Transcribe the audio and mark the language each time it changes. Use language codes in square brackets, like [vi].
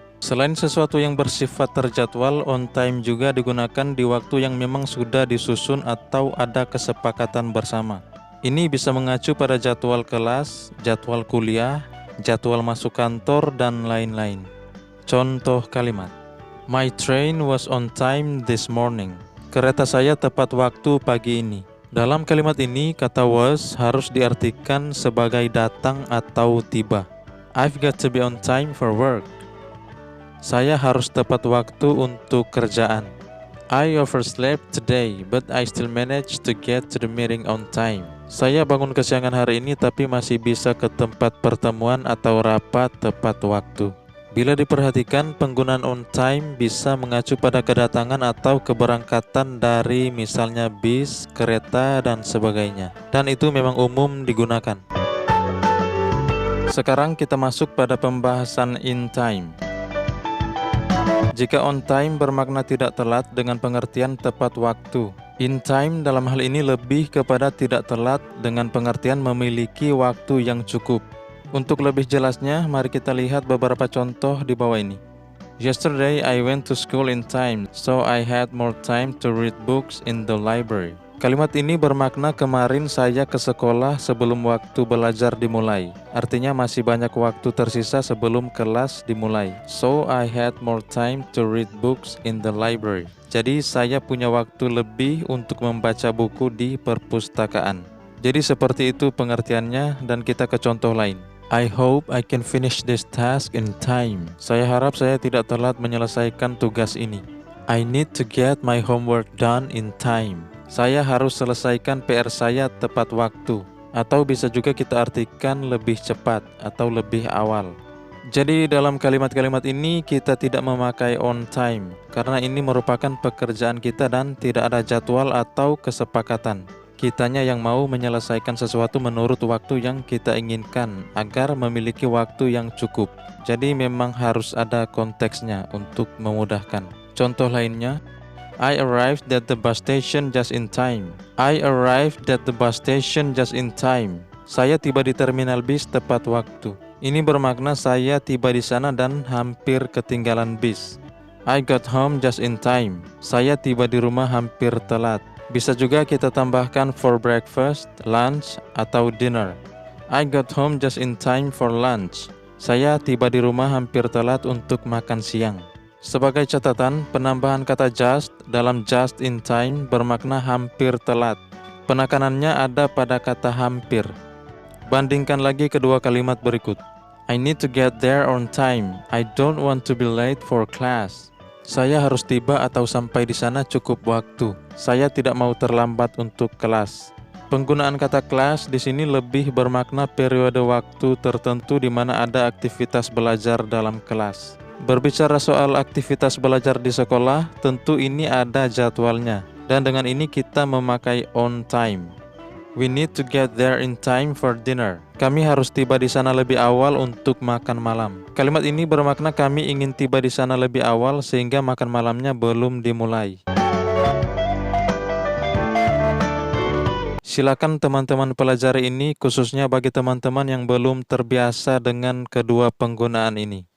[id] Selain sesuatu yang bersifat terjadwal, on time juga digunakan di waktu yang memang sudah disusun atau ada kesepakatan bersama. Ini bisa mengacu pada jadwal kelas, jadwal kuliah, jadwal masuk kantor, dan lain-lain. Contoh kalimat. [en] My train was on time this morning. [id] Kereta saya tepat waktu pagi ini. Dalam kalimat ini, kata was harus diartikan sebagai datang atau tiba. [en] I've got to be on time for work. [id] Saya harus tepat waktu untuk kerjaan. [en] I overslept today, but I still managed to get to the meeting on time. [id] Saya bangun kesiangan hari ini tapi masih bisa ke tempat pertemuan atau rapat tepat waktu. Bila diperhatikan, penggunaan on time bisa mengacu pada kedatangan atau keberangkatan dari misalnya bis, kereta, dan sebagainya. Dan itu memang umum digunakan. Sekarang kita masuk pada pembahasan in time. Jika on time bermakna tidak telat dengan pengertian tepat waktu. In time dalam hal ini lebih kepada tidak telat dengan pengertian memiliki waktu yang cukup. Untuk lebih jelasnya, mari kita lihat beberapa contoh di bawah ini. [en] Yesterday I went to school in time, so I had more time to read books in the library. [id] Kalimat ini bermakna kemarin saya ke sekolah sebelum waktu belajar dimulai. Artinya masih banyak waktu tersisa sebelum kelas dimulai. [en] So I had more time to read books in the library. [id] Jadi saya punya waktu lebih untuk membaca buku di perpustakaan. Jadi seperti itu pengertiannya, dan kita ke contoh lain. [en] I hope I can finish this task in time. [id] Saya harap saya tidak telat menyelesaikan tugas ini. [en] I need to get my homework done in time. [id] Saya harus selesaikan PR saya tepat waktu. Atau bisa juga kita artikan lebih cepat atau lebih awal. Jadi dalam kalimat-kalimat ini kita tidak memakai on time karena ini merupakan pekerjaan kita dan tidak ada jadwal atau kesepakatan. Kitanya yang mau menyelesaikan sesuatu menurut waktu yang kita inginkan agar memiliki waktu yang cukup. Jadi memang harus ada konteksnya untuk memudahkan. Contoh lainnya, [en] I arrived at the bus station just in time. I arrived at the bus station just in time. [id] Saya tiba di terminal bis tepat waktu. Ini bermakna saya tiba di sana dan hampir ketinggalan bis. [en] I got home just in time. [id] Saya tiba di rumah hampir telat. Bisa juga kita tambahkan for breakfast, lunch, atau dinner. [en] I got home just in time for lunch. [id] Saya tiba di rumah hampir telat untuk makan siang. Sebagai catatan, penambahan kata just dalam just in time bermakna hampir telat. Penekanannya ada pada kata hampir. Bandingkan lagi kedua kalimat berikut. [en] I need to get there on time. I don't want to be late for class. [id] Saya harus tiba atau sampai di sana cukup waktu. Saya tidak mau terlambat untuk kelas. Penggunaan kata kelas di sini lebih bermakna periode waktu tertentu di mana ada aktivitas belajar dalam kelas. Berbicara soal aktivitas belajar di sekolah, tentu ini ada jadwalnya. Dan dengan ini kita memakai on time. [en] We need to get there in time for dinner. [id] Kami harus tiba di sana lebih awal untuk makan malam. Kalimat ini bermakna kami ingin tiba di sana lebih awal sehingga makan malamnya belum dimulai. Silakan teman-teman pelajari ini khususnya bagi teman-teman yang belum terbiasa dengan kedua penggunaan ini.